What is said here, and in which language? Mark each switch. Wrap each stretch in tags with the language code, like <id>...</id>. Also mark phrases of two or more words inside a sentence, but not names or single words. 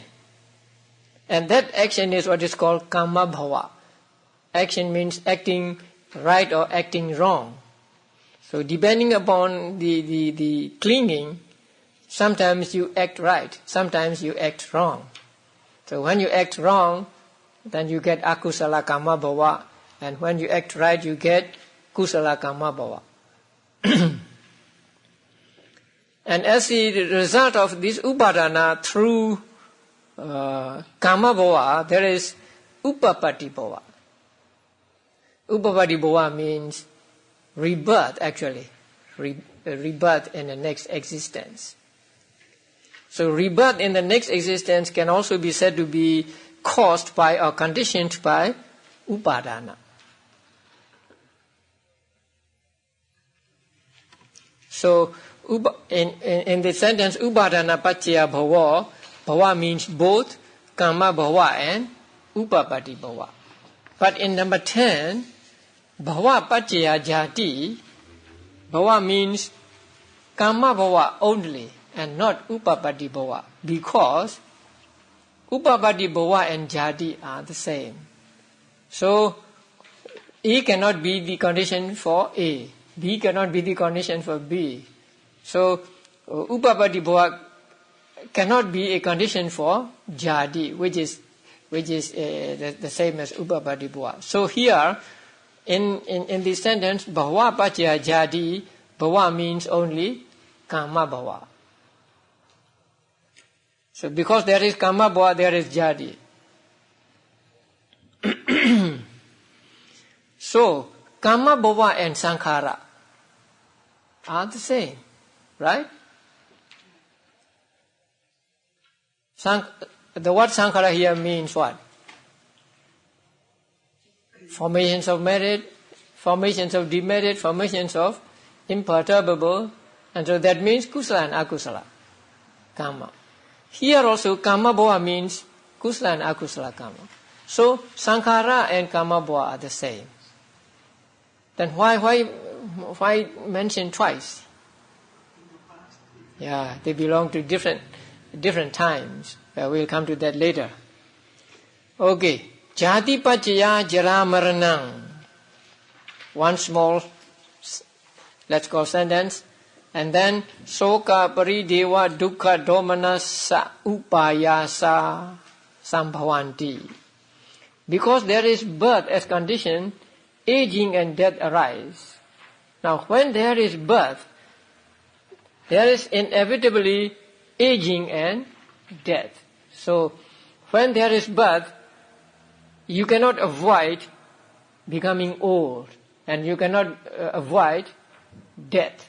<en>And that action is what is called</en> <pi>Kama Bhava.</pi> <en>Action means acting right or acting wrong. So depending upon the clinging, sometimes you act right, sometimes you act wrong. So when you act wrong, then you get</en> <pi>akusala kama bhava,</pi> <en>and when you act right, you get</en> <pi>kusala kama bhava.</pi> <en>And as the result of this upadana through</en> <pi>kama bhava,</pi> <en>there is</en> <pi>upapati bhava. Upapati bhava</pi> <en>means rebirth, actually. Rebirth in the next existence. So rebirth in the next existence can also be said to be caused by or conditioned by upadana. So in the sentence</en> <pi>upadana paccaya bhava,</pi> <en>bhava means both</en> <pi>kama bhava</pi> <en>and</en> <pi>upapati bhava.</pi> <en>But in number 10,</en> <pi>bhava paccaya jati,</pi> <en>bhava means</en> <pi>kama bhava</pi> <en>only and not</en> <pi>upapati bhava,</pi> <en>because</en> <pi>upapati bhava</pi> <en>and jati are the same. So A cannot be the condition for A, B cannot be the condition for B. So</en> <pi>upapati bhava</pi> <en>cannot be a condition for jati, which is the same as</en> <pi>upapati bhava.</pi> <en>So here in this sentence,</en> <pi>bhava paccaya jati,</pi> <en>bhava means only</en> <pi>kama bhava.</pi> <en>So because there is</en> <pi>kama bhava,</pi> <en>there is jati. So</en> <pi>kama bhava</pi> <en>and sankhara are the same, right? The word sankhara here means what? Formations of merit, formations of demerit, formations of imperturbable, and so that means kusala and</en> <pi>akusala karma.</pi> <en>Here also</en> <pi>kama bhava</pi> <en>means kusala and</en> <pi>akusala karma.</pi> <en>So sankhara and</en> <pi>kama bhava</pi> <en>are the same. Then why mention twice? Yeah, they belong to different times. We'll come to that later. Okay.</en> <pi>Jati paccaya jara maranang.</pi> <en>One small, let's call sentence. And then</en> <pi>soka parideva dukkha domanasa upayasa sambhavanti.</pi> <en>Because there is birth as condition, aging and death arise. Now when there is birth, there is inevitably aging and death. So when there is birth, you cannot avoid becoming old, and you cannot avoid death.</en>